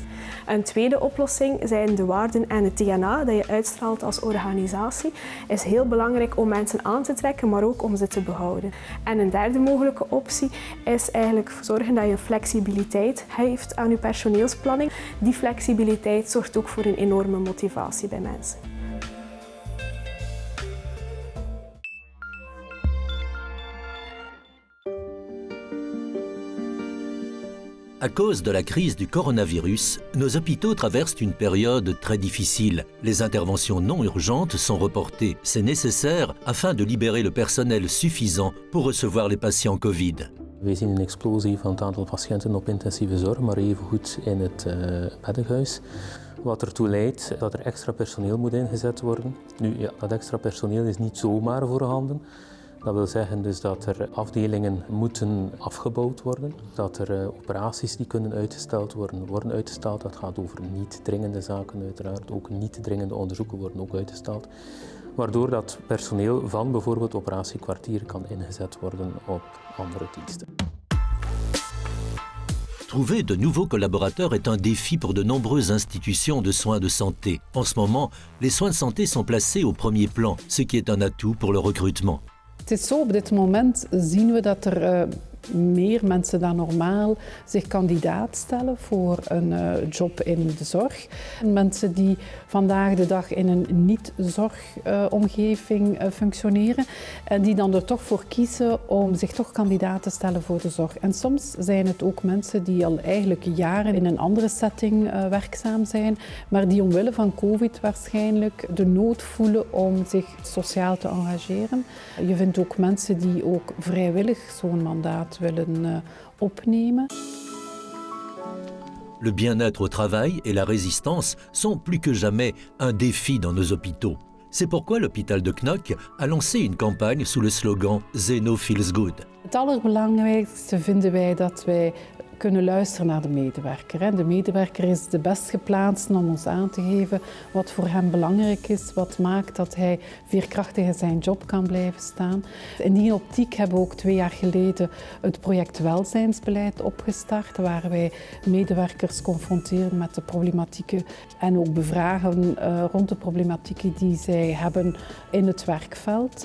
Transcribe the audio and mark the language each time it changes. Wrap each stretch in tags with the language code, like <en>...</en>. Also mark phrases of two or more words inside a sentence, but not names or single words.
<nl>Een tweede oplossing zijn de waarden en het DNA dat je uitstraalt als organisatie. Is heel belangrijk om mensen aan te trekken, maar ook om ze te behouden. En een derde mogelijke optie is eigenlijk zorgen dat je flexibiliteit heeft aan je personeelsplanning. Die flexibiliteit zorgt ook voor een enorme motivatie bij mensen.</nl> <fr>À cause de la crise du coronavirus, nos hôpitaux traversent une période très difficile. Les interventions non urgentes sont reportées. C'est nécessaire afin de libérer le personnel suffisant pour recevoir les patiënten COVID.</fr> <nl>We zien een explosie van het aantal patiënten op intensieve zorg, maar evengoed in het beddenhuis. Wat ertoe leidt dat er extra personeel moet ingezet worden. Nu, ja, dat extra personeel is niet zomaar voorhanden. Dat wil zeggen dus dat er afdelingen moeten afgebouwd worden, dat er operaties die kunnen uitgesteld worden uitgesteld. Dat gaat over niet dringende zaken uiteraard, ook niet dringende onderzoeken worden ook uitgesteld. Waardoor dat personeel van bijvoorbeeld operatiekwartier kan ingezet worden op andere diensten.</nl> <fr>Trouver de nouveaux collaborateurs est un défi pour de nombreuses institutions de soins de santé. En ce moment, les soins de santé sont placés au premier plan, ce qui est un atout pour le recrutement.</fr> <nl>Het is zo, op dit moment zien we dat er meer mensen dan normaal zich kandidaat stellen voor een job in de zorg. Mensen die vandaag de dag in een niet-zorgomgeving functioneren en die dan er toch voor kiezen om zich toch kandidaat te stellen voor de zorg. En soms zijn het ook mensen die al eigenlijk jaren in een andere setting werkzaam zijn, maar die omwille van COVID waarschijnlijk de nood voelen om zich sociaal te engageren. Je vindt ook mensen die ook vrijwillig zo'n mandaat willen opnemen.</nl> <fr>Le bien-être au travail et la résistance sont plus que jamais un défi dans nos hôpitaux. C'est pourquoi l'hôpital de Knokke a lancé une campagne sous le slogan Zeno Feels Good.</fr> <nl>Het allerbelangrijkste vinden wij dat wij kunnen luisteren naar de medewerker. De medewerker is de best geplaatst om ons aan te geven wat voor hem belangrijk is, wat maakt dat hij veerkrachtig in zijn job kan blijven staan. In die optiek hebben we ook 2 jaar geleden het project Welzijnsbeleid opgestart, waar wij medewerkers confronteren met de problematieken en ook bevragen rond de problematieken die zij hebben in het werkveld.</nl>